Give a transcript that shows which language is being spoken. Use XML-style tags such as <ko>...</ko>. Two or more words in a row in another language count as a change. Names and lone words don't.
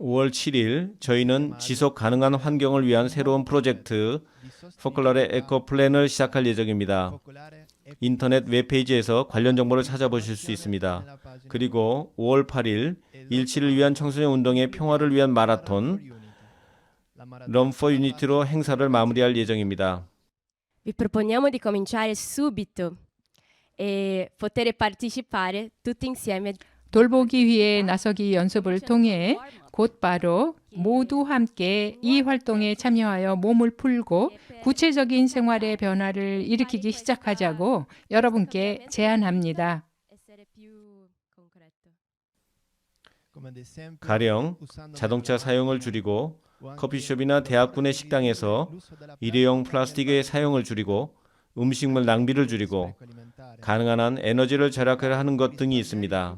<ko>5월 7일 저희는 지속 가능한 환경을 위한 새로운 프로젝트 포컬라레 에코 플랜을 시작할 예정입니다. 인터넷 웹페이지에서 관련 정보를 찾아보실 수 있습니다. 그리고 5월 8일 일치를 위한 청소년 운동의 평화를 위한 마라톤 Run for Unity로 행사를 마무리할 예정입니다.</ko> <it>Vi proponiamo di cominciare subito e poter partecipare tutti insieme.</it> <ko>돌보기 위해 나서기 연습을 통해 곧바로 모두 함께 이 활동에 참여하여 몸을 풀고 구체적인 생활의 변화를 일으키기 시작하자고 여러분께 제안합니다. 가령 자동차 사용을 줄이고 커피숍이나 대학군의 식당에서 일회용 플라스틱의 사용을 줄이고 음식물 낭비를 줄이고 가능한 한 에너지를 절약하는 것 등이 있습니다.</ko>